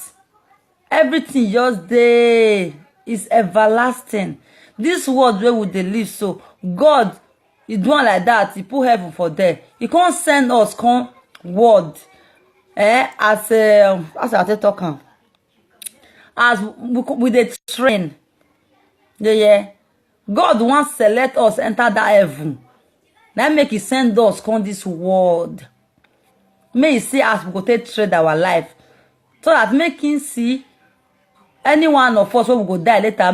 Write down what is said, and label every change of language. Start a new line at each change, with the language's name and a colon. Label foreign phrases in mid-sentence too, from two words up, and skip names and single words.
Nigerian Pidgin: Everything just dey is everlasting. This world wey we dey live, so God he do am like that. He put heaven for there. He can't send us come word as I take talk am, as we dey train. Yeah. God wants select us enter that heaven. Now make he send us come this world. May he see as we go take trade our life, so that make him see any one of us wey we go die later.